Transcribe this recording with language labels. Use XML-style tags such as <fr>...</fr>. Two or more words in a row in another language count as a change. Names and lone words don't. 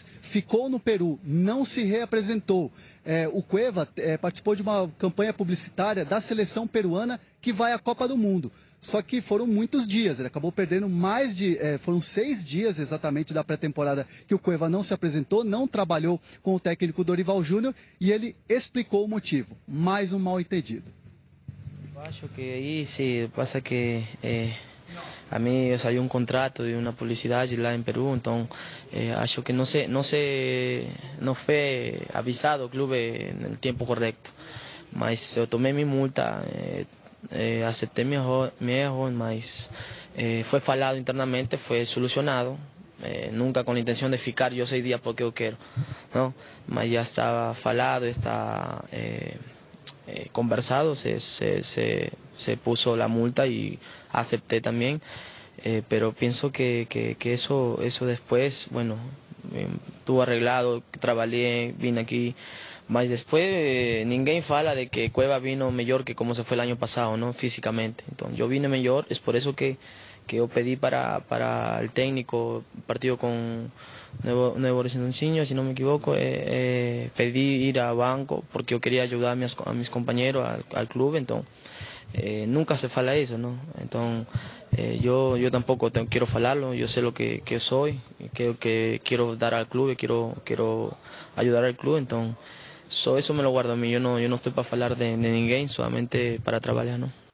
<pt>Ficou no Peru, não se reapresentou. O Cueva participou de uma campanha publicitária da seleção peruana que vai à Copa do Mundo. Só que foram muitos dias, ele acabou perdendo foram 6 dias exatamente da pré-temporada que o Cueva não se apresentou, não trabalhou com o técnico Dorival Júnior e ele explicou o motivo. Mais um mal-entendido. Acho que</pt> <es>ahí sí pasa que a mí salió un contrato de una publicidad lá en Perú, entonces</es> <pt>acho que</pt> <es>no fue avisado el club en el tiempo correcto.</es> <pt>Mas eu</pt> <es>tomé mi multa, acepté mi error, mas fue falado internamente, fue solucionado. Nunca con la intención de ficar yo 6 días porque yo quiero, ¿no? Mas ya estaba falado, está conversado, se puso la multa y acepté también, pero pienso que eso después, bueno, estuvo arreglado, trabajé, vine aquí, mas después</es> <pt>ninguém fala</pt> <es>de que Cueva vino mejor que como se fue el año pasado, ¿no? Físicamente. Entonces yo vine mejor, es por eso que yo pedí para el técnico, partido con Nuevo Horizonte, si no me equivoco, pedí ir a banco porque yo quería ayudar a mis compañeros, al club, entonces nunca se fala eso, ¿no? Entonces yo tampoco quiero falarlo, yo sé lo que yo soy, que quiero dar al club, quiero ayudar al club, entonces eso me lo guardo a mí, yo no estoy para falar de ninguém, solamente para trabajar, ¿no?</es>